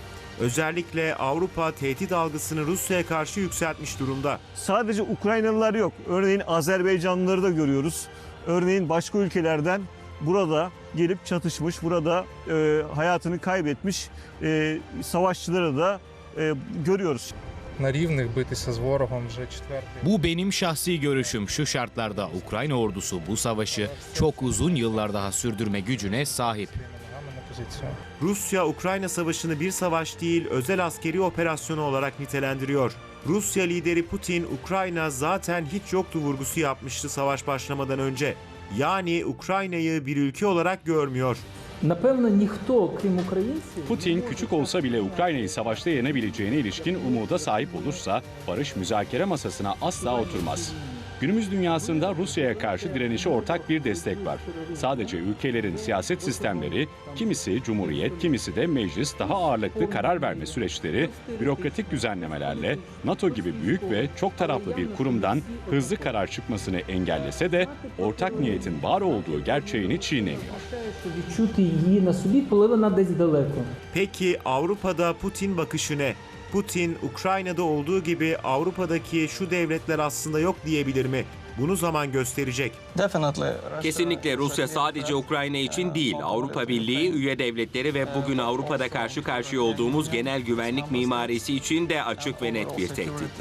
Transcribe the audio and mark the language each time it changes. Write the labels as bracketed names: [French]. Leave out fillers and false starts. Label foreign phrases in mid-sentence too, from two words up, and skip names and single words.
[Turkish] Özellikle Avrupa tehdit algısını Rusya'ya karşı yükseltmiş durumda. Sadece Ukraynalılar yok. Örneğin Azerbaycanlıları da görüyoruz. Örneğin başka ülkelerden burada gelip çatışmış, burada hayatını kaybetmiş savaşçıları da görüyoruz. [Ukrainian] На рівних битися з ворогом вже четвертий. [Turkish] Bu benim şahsi görüşüm. Şu şartlarda Ukrayna ordusu bu savaşı çok uzun yıllar daha sürdürme gücüne sahip. Rusya-Ukrayna savaşını bir savaş değil, özel askeri operasyonu olarak nitelendiriyor. Rusya lideri Putin, Ukrayna zaten hiç yoktu vurgusu yapmıştı savaş başlamadan önce. Yani Ukrayna'yı bir ülke olarak görmüyor. [Ukrainian] Напевно, ніхто, крім українців, [Turkish] Putin küçük olsa bile Ukrayna'yı savaşta yenebileceğine ilişkin umuda sahip olursa barış müzakere masasına asla oturmaz. Günümüz dünyasında Rusya'ya karşı direnişe ortak bir destek var. Sadece ülkelerin siyaset sistemleri, kimisi cumhuriyet, kimisi de meclis daha ağırlıklı karar verme süreçleri, bürokratik düzenlemelerle NATO gibi büyük ve çok taraflı bir kurumdan hızlı karar çıkmasını engellese de ortak niyetin var olduğu gerçeğini çiğnemiyor. [Ukrainian] що відчути її на собі, коли вона десь далеко. [Turkish] Peki Avrupa'da Putin bakışı ne? Putin, Ukrayna'da olduğu gibi Avrupa'daki şu devletler aslında yok diyebilir mi? Bunu zaman gösterecek. Kesinlikle Rusya sadece Ukrayna için değil, Avrupa Birliği, üye devletleri ve bugün Avrupa'da karşı karşıya olduğumuz genel güvenlik mimarisi için de açık ve net bir tehdittir.